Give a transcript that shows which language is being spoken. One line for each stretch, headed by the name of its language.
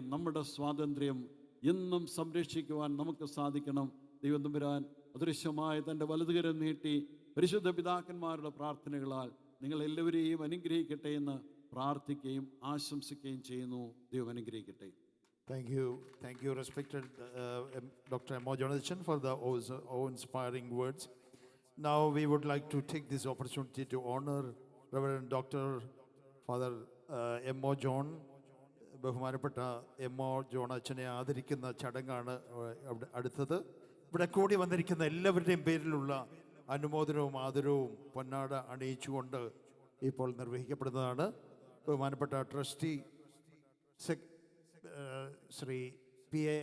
Malayalam: നമ്മുടെ സ്വാതന്ത്ര്യം എന്നും സംരക്ഷിക്കുവാൻ നമുക്ക് സാധിക്കണം. ദൈവം തമ്പുരാൻ അദൃശ്യമായ തൻ്റെ വലതുകരം നീട്ടി പരിശുദ്ധ പിതാക്കന്മാരുടെ പ്രാർത്ഥനകളാൽ നിങ്ങളെല്ലാവരെയും അനുഗ്രഹിക്കട്ടെ എന്ന് പ്രാർത്ഥിക്കുകയും ആശംസിക്കുകയും ചെയ്യുന്നു. ദൈവം അനുഗ്രഹിക്കട്ടെ.
English: Thank you, respected Dr. M.O. Jonathan, for the awe-inspiring words. Now we would like to take this opportunity to honor Reverend Dr. Father M.O. John.
Malayalam: ബഹുമാനപ്പെട്ട M.O. ജോൺ അച്ഛനെ ആദരിക്കുന്ന ചടങ്ങാണ് അടുത്തത്. ഇവിടെ കൂടി വന്നിരിക്കുന്ന എല്ലാവരുടെയും പേരിലുള്ള അനുമോദനവും ആദരവും പൊന്നാട അണിയിച്ചുകൊണ്ട് ഇപ്പോൾ നിർവഹിക്കപ്പെടുന്നതാണ്. ബഹുമാനപ്പെട്ട ട്രസ്റ്റി ശ്രീ P.A.